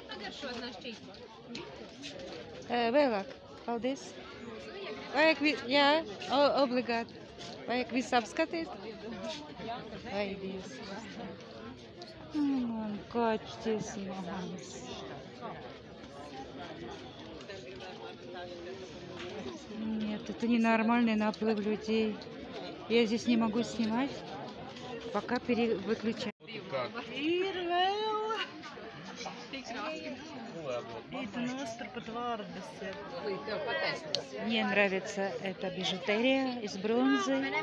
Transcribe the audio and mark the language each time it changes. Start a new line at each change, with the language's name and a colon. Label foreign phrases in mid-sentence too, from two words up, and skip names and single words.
Latvian: Vēlāk. Paldies. Vajag, jā, obligāti. Vajag visu apskatīt. Vai Dievs. Kaķis mans.
Russian: Нет, это ненормальный наплыв людей. Я здесь не могу снимать, пока выключаю. Мне нравится эта бижутерия из бронзы.